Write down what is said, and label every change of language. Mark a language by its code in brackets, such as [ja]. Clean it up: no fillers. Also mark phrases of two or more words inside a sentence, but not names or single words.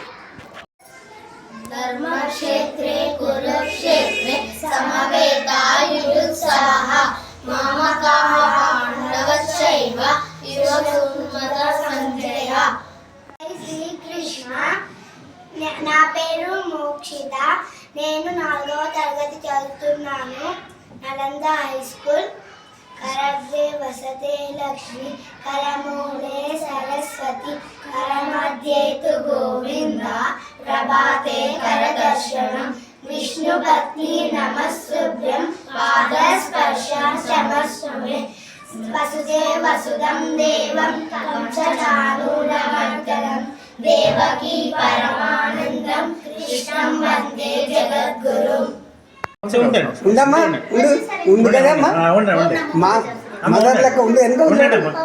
[sa] ధర్మక్షేత్రే కురుక్షేత్రే సమవేతాయుత్సవః మామకాః పాండవశ్చైవ యువసుమతసంజయ. [te] శ్రీకృష్ణ. నా పేరు మోక్షిత. నేను 4వ తరగతి చదువుతున్నాను. నలంద హై స్కూల్. [sa] करग्रे वसते लक्ष्मी करमूले सरस्वती करमध्ये तु गोविन्द प्रभाते करदर्शनम् विष्णुपत्नी नमस्तुभ्यं पादस्पर्शमस्तमे वसुदेव वसुदं देवं कंसचाणूरमर्दनं देवकी परमानन्दं कृष्णं वन्दे जगद्गुरुम्. [te] ఉండమ్మా ఉండు కదమ్మా మా మదర్ లెక్క ఉండు ఎంత ఉండమ్మా.